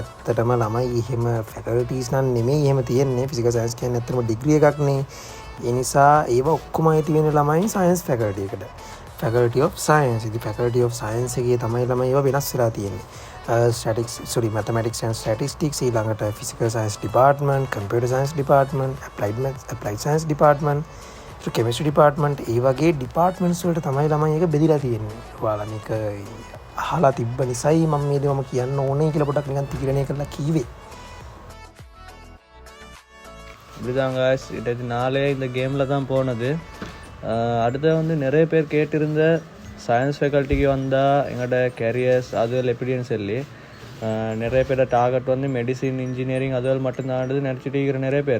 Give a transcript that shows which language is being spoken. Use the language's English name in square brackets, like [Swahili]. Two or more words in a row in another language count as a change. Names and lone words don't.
[Sinhala] ඇත්තටම ළමයි එහෙම ෆැකල්ටිස් නම් නෙමෙයි එහෙම තියෙන්නේ. [English] physical science [Sinhala] කියන්නේ ඇත්තටම ඩිග්‍රී එකක් නේ. ඒ නිසා ඒව ඔක්කොම ඇති වෙන ළමයි [English] science faculty [Sinhala] එකට. [English] faculty of science. [Sinhala] ඉතින් [English] faculty of science [Sinhala] එකේ තමයි ළමයි ඒව වෙනස් වෙලා තියෙන්නේ. [English] mathematics and statistics ඊළඟට physical science department, computer science department, applied science department, chemistry department. [Sinhala] ඒ වගේ departments වලට තමයි ළමයි එක බෙදලා තියෙන්නේ. ඔයාලා මේක අහලා තිබ්බ නිසායි මම මේ දේ මම කියන්න ඕනේ කියලා පොඩක් නිකන් තීරණය කරලා කීවේ. [Tamil] இப்படிதான் guys இது நாளே இந்த கேமில் தான் போனது. அடுத்து வந்து நிறைய பேர் கேட்டிருந்த [English] science facultyக்கு [Tamil] வந்தால் எங்களோட கேரியர்ஸ் அதுவரை எப்படின்னு சொல்லி நிறைய பேர் டார்கெட் வந்து [English] medicine engineering [Tamil] அதுவரை மட்டும்தான் நினச்சிட்டு இருக்கிற நிறைய பேர்.